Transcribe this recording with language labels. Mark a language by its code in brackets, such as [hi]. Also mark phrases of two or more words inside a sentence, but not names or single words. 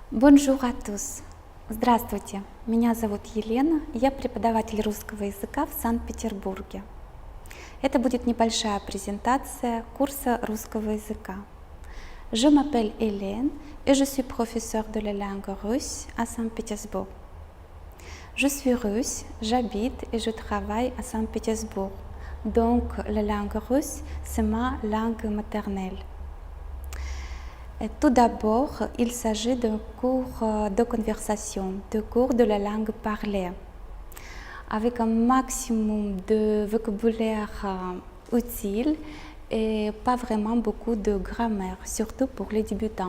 [fr] Бонжур à tous. [ru] Здравствуйте, меня зовут Елена, я преподаватель русского языка в Санкт-Петербурге. Это будет небольшая презентация курса русского языка. [fr] Je m'appelle Hélène et je suis professeure de la langue russe à Saint-Pétersbourg. Je suis russe, j'habite et je travaille à Saint-Pétersbourg. Donc la langue russe, c'est ma langue maternelle. Et tout d'abord, il s'agit d'un cours de conversation, de cours de la langue parlée, avec un maximum de vocabulaire utile et pas vraiment beaucoup de grammaire, surtout pour les débutants.